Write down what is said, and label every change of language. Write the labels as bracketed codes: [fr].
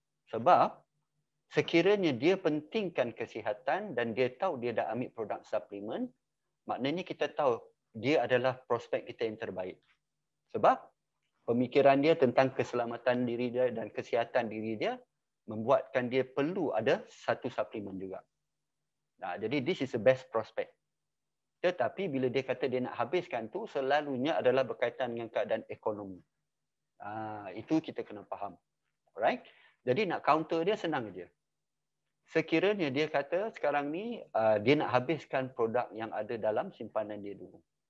[ms] Sebab sekiranya dia pentingkan kesihatan dan dia tahu dia dah ambil produk suplemen, maknanya kita tahu dia adalah prospek kita yang terbaik. Sebab pemikiran dia tentang keselamatan diri dia dan kesihatan diri dia membuatkan dia perlu ada satu suplemen juga. [en] Jadi this is the best prospect. [ms] Tetapi bila dia kata dia nak habiskan tu, selalunya adalah berkaitan dengan keadaan ekonomi. Itu kita kena faham. Alright? Jadi nak counter dia senang aja. Sekiranya dia kata sekarang ni dia nak habiskan produk yang ada dalam simpanan dia dulu.